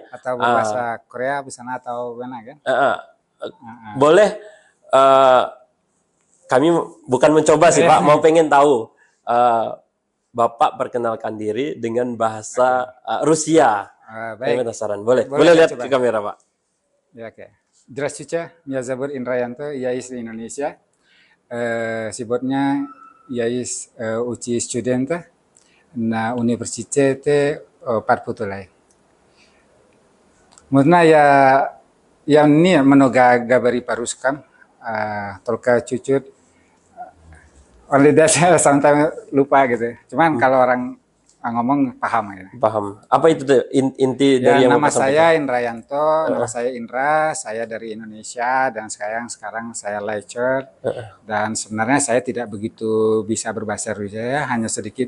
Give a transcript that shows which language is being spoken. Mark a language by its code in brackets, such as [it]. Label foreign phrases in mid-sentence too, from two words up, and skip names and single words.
[id] Atau berbahasa Korea bisa atau mana kan? Boleh, kami bukan mencoba sih Pak, mau pengen tahu. Bapak perkenalkan diri dengan bahasa Rusia. Baik. Penasaran. Boleh lihat coba ke kamera Pak. Ya, oke. [ru] Здравствуйте, меня зовут Инраянто, я из Indonesia. Сегодня я учусь студента на университете Patputulai. Можно я не много говорю по-русски, только чуть-чуть. [en] Only that [id] saya sometimes lupa gitu. Cuman kalau orang ngomong paham ya. Paham. Apa itu inti dari yang nama Bapak saya sampaikan? Indrayanto, nama saya Indra, saya dari Indonesia dan sekarang saya lecturer. Dan sebenarnya saya tidak begitu bisa berbahasa Rusia, hanya sedikit.